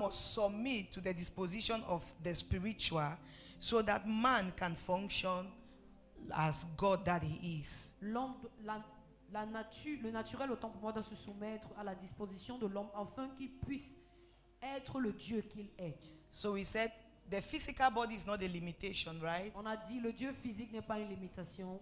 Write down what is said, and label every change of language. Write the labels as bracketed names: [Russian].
[English] must submit to the disposition of the spiritual so that man can function as God that he is. [French] l'homme, la nature, le naturel autant pour moi doit se soumettre à la disposition de l'homme afin qu'il puisse être le Dieu qu'il est. [English] So we said the physical body is not a limitation, right? [French] On a dit le Dieu physique n'est pas une limitation,